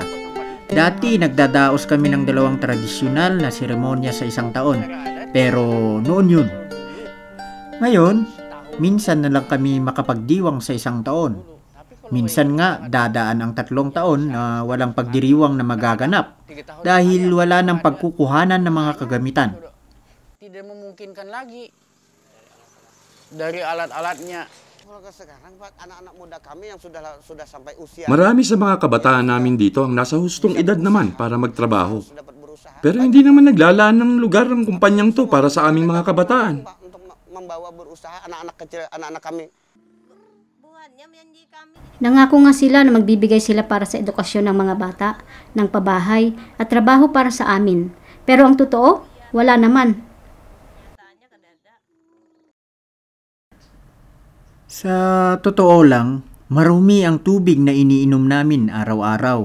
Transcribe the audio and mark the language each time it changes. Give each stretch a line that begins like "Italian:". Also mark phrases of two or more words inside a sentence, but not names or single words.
Filipino: Dati nagdadaos kami ng 2 tradisyonal na seremonya sa isang taon, pero noon yun. Ngayon, minsan na lang kami makapagdiwang sa isang taon. Minsan nga dadaan ang 3 taon na walang pagdiriwang na magaganap dahil wala ng pagkukuhanan ng mga kagamitan.
Indonesian: Tidak memungkinkan lagi dari alat-alatnya. Sekarang anak-anak muda kami yang sudah sampai usia.
Filipino: Marami sa mga kabataan namin dito ang nasa hustong edad naman para magtrabaho. Pero hindi naman naglalaan ng lugar ang kumpanyang to para sa aming mga kabataan.
Indonesian: Untuk membawa berusaha anak-anak kecil, anak-anak kami.
Filipino: Nangako nga sila na magbibigay sila para sa edukasyon ng mga bata, ng pabahay at trabaho para sa amin. Pero ang totoo, wala naman. Sa totoo lang, marumi ang tubig na iniinom namin araw-araw.